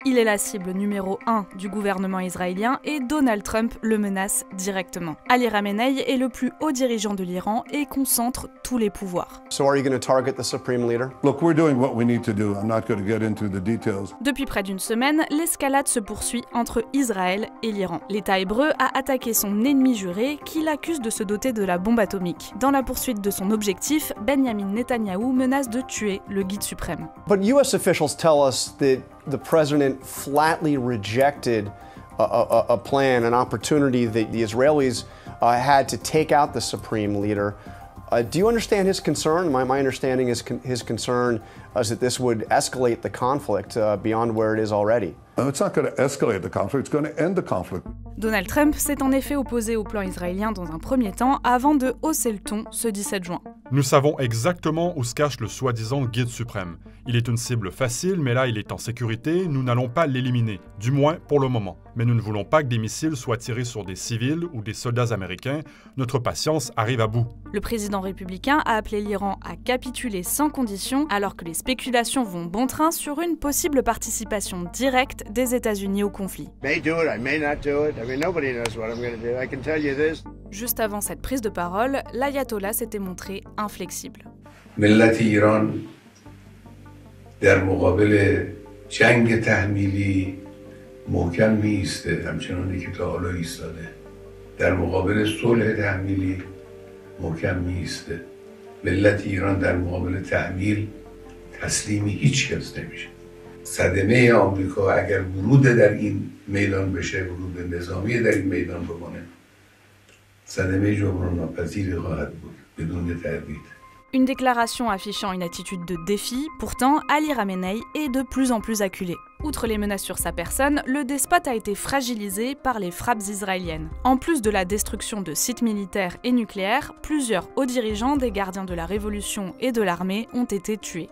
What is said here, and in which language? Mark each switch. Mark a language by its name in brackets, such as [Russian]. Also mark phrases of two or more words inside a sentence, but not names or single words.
[French] Il est la cible numéro 1 du gouvernement israélien et Donald Trump le menace directement. Ali Khamenei est le plus haut dirigeant de l'Iran et concentre tous les pouvoirs. [English] So are you going to target the supreme leader? Look, we're doing what we need to do. I'm not going to get into the details. [French] Depuis près d'une semaine, l'escalade se poursuit entre Israël et l'Iran. L'État hébreu a attaqué son ennemi juré qui l'accuse de se doter de la bombe atomique. Dans la poursuite de son objectif, Benjamin Netanyahou menace de tuer le guide suprême. [English] But US officials tell us that the president flatly rejected a plan, an opportunity that the Israelis had to take out the supreme leader. Do you understand his concern? My understanding is his concern is that this would escalate the conflict beyond where it is already. It's not going to escalate the conflict, it's going to end the conflict. [French] Donald Trump s'est en effet opposé au plan israélien dans un premier temps avant de hausser le ton ce 17 juin. Nous savons exactement où se cache le soi-disant guide suprême. Il est une cible facile, mais là il est en sécurité, nous n'allons pas l'éliminer, du moins pour le moment. Mais nous ne voulons pas que des missiles soient tirés sur des civils ou des soldats américains. Notre patience arrive à bout. Le président républicain a appelé l'Iran à capituler sans condition, alors que les spéculations vont bon train sur une possible participation directe des États-Unis au conflit. Juste avant cette prise de parole, l'ayatollah s'était montré inflexible. [Persian] ملت ایران در مقابل جنگ تحمیلی محکم میایسته، همچنانی که تا حالا ایستاده. در مقابل صلح تحمیلی محکم میایسته. ملت ایران در مقابل تحمیل تسلیم هیچ کس نمیشه. صدمه آمریکا اگر ورود در این میدان بشه، ورود نظامی در این میدان بکنه، صدمه جبران ناپذیری خواهد بود بدون تردید. [French] Une déclaration affichant une attitude de défi, pourtant Ali Khamenei est de plus en plus acculé. Outre les menaces sur sa personne, le despote a été fragilisé par les frappes israéliennes. En plus de la destruction de sites militaires et nucléaires, plusieurs hauts dirigeants des gardiens de la Révolution et de l'armée ont été tués.